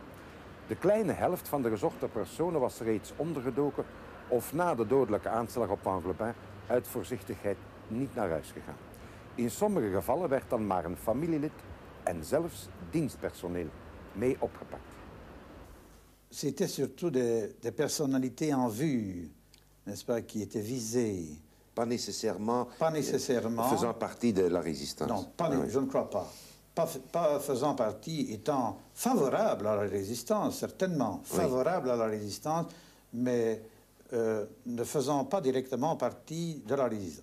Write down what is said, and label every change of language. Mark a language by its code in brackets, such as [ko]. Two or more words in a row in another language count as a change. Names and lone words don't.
[nl] De kleine helft van de gezochte personen was reeds ondergedoken of na de dodelijke aanslag op Englebin uit voorzichtigheid niet naar huis gegaan. In sommige gevallen werd dan maar een familielid en zelfs dienstpersoneel mee opgepakt. [fr] C'était surtout des personnalités en vue, n'est-ce pas, qui étaient visées. Pas nécessairement, faisant partie de la résistance. Non, je ne crois pas. Pas faisant partie, étant favorable à la résistance, certainement, favorable à la résistance, mais ne faisant pas directement partie de la résistance.